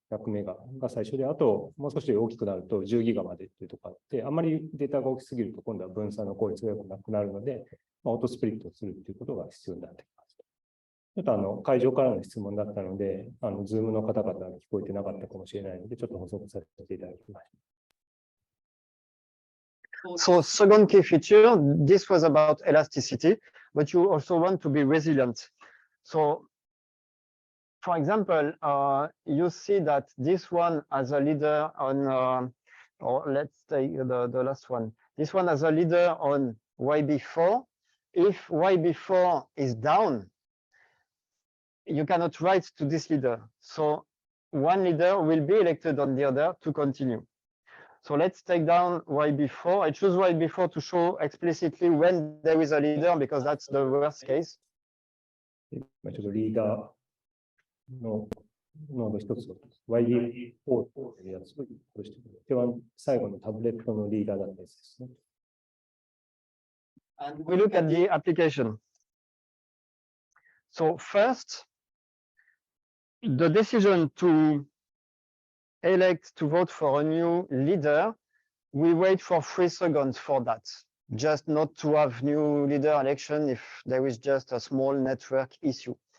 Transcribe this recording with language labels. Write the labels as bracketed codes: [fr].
[ja] 100メガが最初で、あともう少し大きくなると10ギガまでっていうところがあって、あまりデータが大きすぎると今度は分散の効率が良くなくなるので、オートスプリットをするということが必要になってきます。ちょっと会場からの質問だったので、ズームの方々に聞こえてなかったかもしれないので、ちょっと補足させていただきました。 [en] So second key feature, this was about elasticity, but you also want to be resilient. So for example, you see that this one has a leader on, or let's take the last one. This one has a leader on YB4. If YB4 is down, you cannot write to this leader. So one leader will be elected on the other to continue. So let's take down YB4. I choose YB4 to show explicitly when there is a leader, because that's the worst case. [ja] ちょっとリーダーのノード一つを YB4 というやつを殺してくる。これは最後のタブレットのリーダーだったやつですね。 [en] And we look at the application. So first, the decision to elect to vote for a new leader, we wait for 3 seconds for that. Just not to have new leader election if there is just a small network issue.